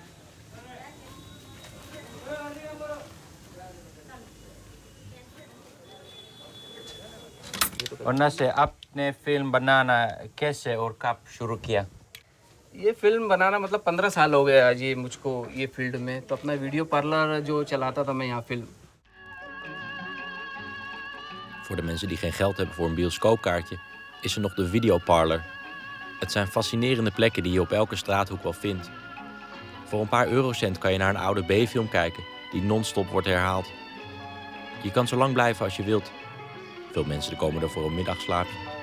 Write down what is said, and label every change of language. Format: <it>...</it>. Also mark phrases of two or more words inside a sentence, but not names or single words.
<hi>और नसे आपने फिल्म बनाना कैसे और कब शुरू किया? ये फिल्म बनाना मतलब 15 साल हो गए आज ये मुझको ये फील्ड में। तो अपना</hi> <en>video parlour</en> <hi>जो चलाता था मैं यहाँ फिल्म।</hi> <nl>Voor de mensen die geen geld hebben voor een bioscoopkaartje, is er nog de videoparlor. Het zijn fascinerende plekken die je op elke straathoek wel vindt. Voor een paar eurocent kan je naar een oude B-film kijken die non-stop wordt herhaald. Je kan zo lang blijven als je wilt. Veel mensen komen er voor een middagslaapje.</nl>